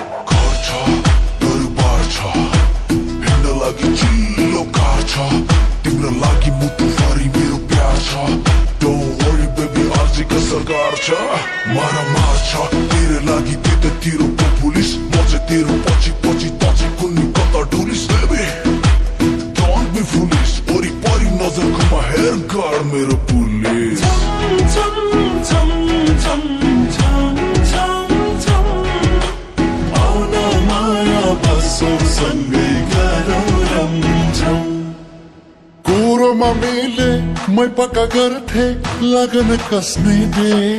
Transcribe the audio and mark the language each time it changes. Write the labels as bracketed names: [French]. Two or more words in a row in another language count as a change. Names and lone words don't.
[Nepali] घर छ, दरबार छ, हिँड्न लागि चिल्लो कार छ, तिम्रो लागि मुटुभरि मेरो प्यार छ। [English] Don't worry baby, [Nepali] आजको सरकार छ, मारामार छ, तेरो लागि त्यतातिरको पुलिस, म चाहिँ तेरो पछि पछि, त चाहिँ कुन्नी कता डुलिस। [English] Baby, don't be foolish, [Nepali] वरिपरि नजर घुमा, हेर गर मेरो पुलिस। झम, झम, झम, झम, झम, झम, झम। आउन माया बसौँ सँगै गरौँ रमझम। कोरोमा मेले मै पक्का गर्थे लगन कस्ने दे।